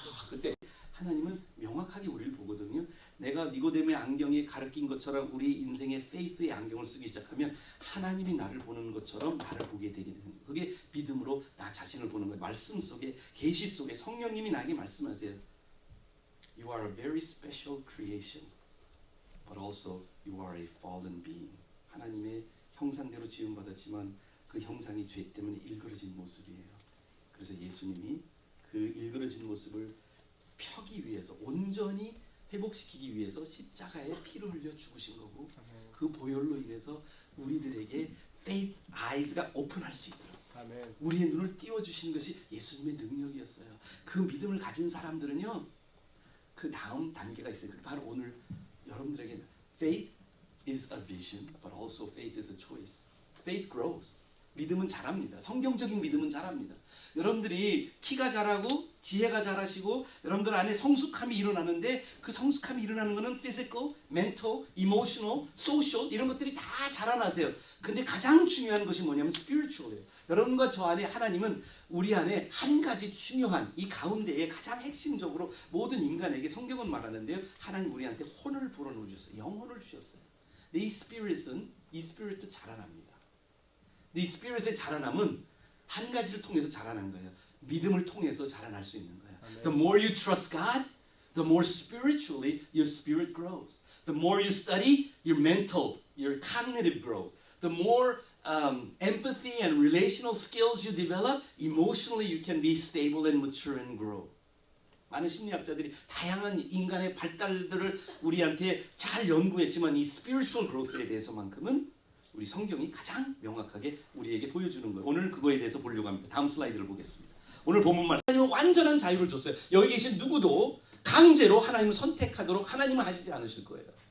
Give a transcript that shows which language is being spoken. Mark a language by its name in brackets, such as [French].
[Korean] 그때 하나님은 명확하게 우리를 보거든요. 내가 니고데모의 안경에 가르친 것처럼 우리 인생의 페이스의 안경을 쓰기 시작하면 하나님이 나를 보는 것처럼 나를 보게 되게 되는 거예요. 그게 믿음으로 나 자신을 보는 거예요. 말씀 속에 계시 속에 성령님이 나에게 말씀하세요. [English] You are a very special creation, but also you are a fallen being. [Korean] 하나님의 형상대로 지음받았지만 그 형상이 죄 때문에 일그러진 모습이에요. 그래서 예수님이 그 일그러진 모습을 펴기 위해서 온전히 회복시키기 위해서 십자가에 피를 흘려 죽으신 거고 그 보혈로 인해서 우리들에게 [English] faith eyes [Korean] 가 오픈할 수 있도록 우리의 눈을 띄워주신 것이 예수님의 능력이었어요. 그 믿음을 가진 사람들은요 그 다음 단계가 있어요. 바로 오늘 여러분들에게 [English] faith is a vision, but also faith is a choice. Faith grows. [Korean] 믿음은 자랍니다. 성경적인 믿음은 자랍니다. 여러분들이 키가 자라고 지혜가 자라시고 여러분들 안에 성숙함이 일어나는데 그 성숙함이 일어나는 것은 [English] physical, mental, emotional, social [Korean] 이런 것들이 다 자라나세요. 근데 가장 중요한 것이 뭐냐면 spiritual이에요. 여러분과 저 안에 하나님은 우리 안에 한 가지 중요한 이 가운데에 가장 핵심적으로 모든 인간에게 성경은 말하는데요. 하나님 우리한테 혼을 불어넣어 주셨어요. 영혼을 주셨어요. 이 스피릿도 자라납니다. 이 스피릿의 자라남은 한 가지를 통해서 자라난 거예요. 믿음을 통해서 자라날 수 있는 거예요. [English] The more you trust God, the more spiritually your spirit grows. The more you study, your mental, your cognitive grows. The more empathy and relational skills you develop, emotionally you can be stable and mature and grow. [Korean] 많은 심리학자들이 다양한 인간의 발달들을 우리한테 잘 연구했지만 이 [English] spiritual growth [Korean] 에 대해서만큼은 우리 성경이 가장 명확하게 우리에게 보여주는 거예요. 오늘 그거에 대해서 보려고 합니다. 다음 슬라이드를 보겠습니다. 오늘 본문 말씀 하나님은 완전한 자유를 줬어요. 여기 계신 누구도 강제로 하나님을 선택하도록 하나님은 하시지 않으실 거예요.